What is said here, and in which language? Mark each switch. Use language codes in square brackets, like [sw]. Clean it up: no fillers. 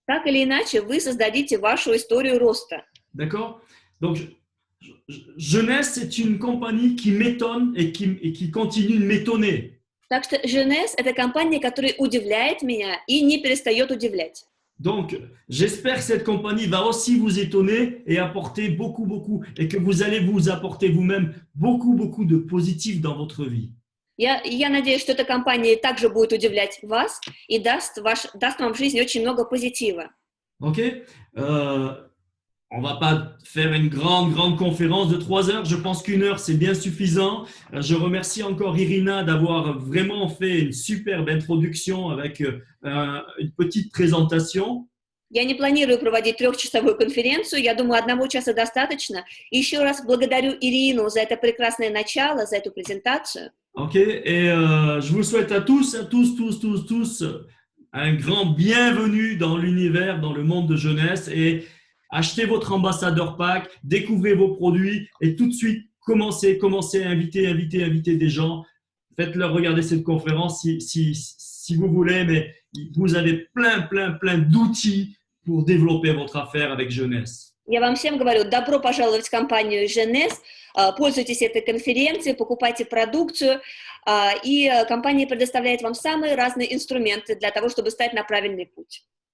[ru] Так или иначе, вы создадите вашу историю роста. [fr] D'accord? Donc, Jeunesse, c'est une compagnie qui m'étonne et qui continue de m'étonner. [ru] Так что Jeunesse – это компания, которая удивляет меня и не перестает удивлять. [fr] Donc, j'espère que cette compagnie va aussi vous étonner et apporter beaucoup, et que vous allez vous apporter vous-même beaucoup de positif dans votre vie. [ru] Я надеюсь, что эта компания также будет удивлять вас и даст вам в жизни очень много позитива. [fr] Ok? On va pas faire une grande conférence de 3 heures. Je pense qu'1 heure, c'est bien suffisant. Je remercie encore Irina d'avoir vraiment fait une superbe introduction avec une petite présentation. [ru] Я не планирую проводить 3-часовую конференцию. Я думаю, 1 часа достаточно. И еще раз благодарю Ирину за это прекрасное начало, за эту презентацию. [fr] Ok, et je vous souhaite à tous, un grand bienvenue dans l'univers, dans le monde de Jeunesse, et achetez votre ambassadeur pack, découvrez vos produits et tout de suite commencez à inviter des gens. Faites-leur regarder cette conférence si vous voulez, mais vous avez plein d'outils pour développer votre affaire avec Jeunesse. [ru] Я вам всем говорю, добро пожаловать в компанию Jeunesse. Пользуйтесь этой конференцией, покупайте продукцию, и компания предоставляет вам самые разные инструменты для того, чтобы стать на правильный путь.